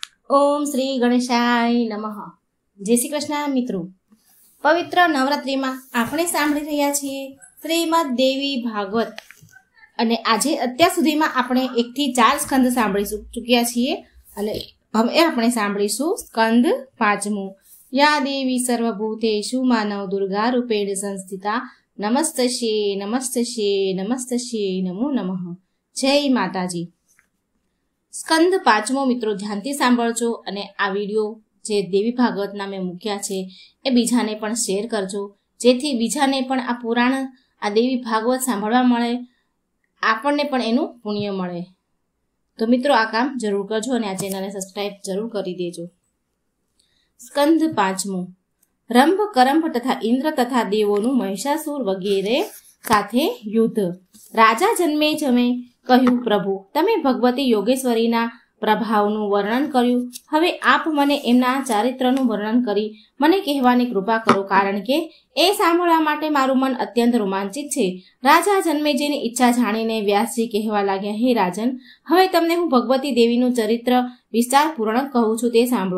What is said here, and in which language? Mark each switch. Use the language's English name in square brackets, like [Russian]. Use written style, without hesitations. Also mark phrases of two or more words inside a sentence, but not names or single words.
[Sanskrit] ओम श्री गणेशाय नमः। [Hindi] जय श्री कृष्ण मित्रों, पवित्र नवरात्रि में [Gujarati] આપણે સાંભળી રહ્યા છીએ શ્રીમદ દેવી ભાગવત અને આજે અત્યાર સુધીમાં આપણે 1 થી 4 સ્કંદ સાંભળી ચૂક્યા છીએ અને હવે આપણે સાંભળીશું સ્કંદ 5મો। [Sanskrit] या देवी सर्वभूतेषु मानव दुर्गा रूपेण संस्थिता नमस्तस्ये नमस्तस्ये नमस्तस्ये नमो नमः। [Gujarati] જય માતાજી। સ્કંદ 5મો મિત્રો ધ્યાનથી સાંભળજો અને આ વિડિયો જે દેવી ભાગવતના મેં મૂક્યા છે એ બીજાને પણ શેર કરજો, જેથી બીજાને પણ આ પુરાણ આ દેવી ભાગવત સાંભળવા મળે, આપણને પણ એનું પુણ્ય મળે। તો મિત્રો આ કામ જરૂર કરજો અને આ ચેનલને સબસ્ક્રાઇબ જરૂર કરી દેજો। સ્કંદ 5મો। રંભ કરંભ તથા ઇંદ્ર તથા દેવોનું મહિષાસુર વગેરે સાથે યુદ્ધ। રાજા જન્મે જમે કહ્યું, પ્રભુ તમે ભગવતી યોગેશ્વરીના પ્રભાવનું વર્ણન કર્યું, હવે આપ મને એમના ચારિત્રનું વર્ણન કરી મને કહેવાની કૃપા કરો, કારણ કે એ સાંભળવા માટે મારું મન અત્યંત રોમાંચિત છે। રાજા જન્મેજીની ઈચ્છા જાણીને વ્યાસજી કહેવા લાગ્યા, હે રાજન, હવે તમને હું ભગવતી દેવીનું ચરિત્ર વિસ્તારપૂર્વક કહું છું, તે સાંભળો।